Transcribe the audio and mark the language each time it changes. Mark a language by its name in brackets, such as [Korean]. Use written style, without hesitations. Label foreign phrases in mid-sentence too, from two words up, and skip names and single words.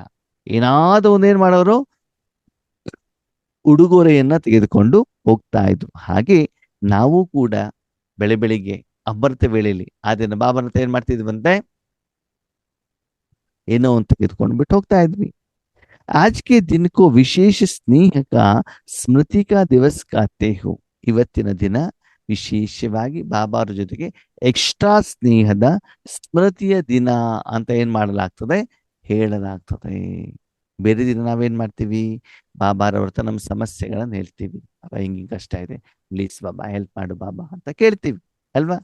[Kannada] ಏನಾದ್ರು ಒಂದೇನ್ ಮಾಡೋರು, ಉಡುಗೊರೆಯನ್ನ ತೆಗೆದುಕೊಂಡು ಹೋಗ್ತಾ ಇದ್ರು. ಹಾಗೆ ನಾವು ಕೂಡ ಬೆಳಿಗ್ಗೆ ಅಮೃತ ವೇಳೆಯಲ್ಲಿ ಆ ದಿನ ಬಾಬಾನ ಹತ್ರ ಏನ್ ಮಾಡ್ತಿದ್ವಂತೆ, ಏನೋ ಒಂದು ತೆಗೆದುಕೊಂಡು ಬಿಟ್ಟು ಹೋಗ್ತಾ ಇದ್ವಿ. [Hindi] आज के दिन को विशेष स्नेह का स्मृति का दिवस कहते हो. [Kannada] ಇವತ್ತಿನ ದಿನ ವಿಶೇಷವಾಗಿ ಬಾಬಾರ ಜೊತೆಗೆ ಎಕ್ಸ್ಟ್ರಾ ಸ್ನೇಹದ ಸ್ಮೃತಿಯ ದಿನ ಅಂತ ಏನ್ ಮಾಡಲಾಗ್ತದೆ, ಹೇಳಲಾಗ್ತದೆ. ಬೇರೆ ದಿನ ನಾವೇನ್ ಮಾಡ್ತೀವಿ, ಬಾಬಾರವ್ರ ಹತ್ರ ನಮ್ಮ ಸಮಸ್ಯೆಗಳನ್ನ ಹೇಳ್ತೀವಿ, ಬಾಬಾ ಹಿಂಗೆ ಕಷ್ಟ ಇದೆ, ಪ್ಲೀಸ್ ಬಾಬಾ ಹೆಲ್ಪ್ ಮಾಡು ಬಾಬಾ ಅಂತ ಕೇಳ್ತೀವಿ ಅಲ್ವಾ.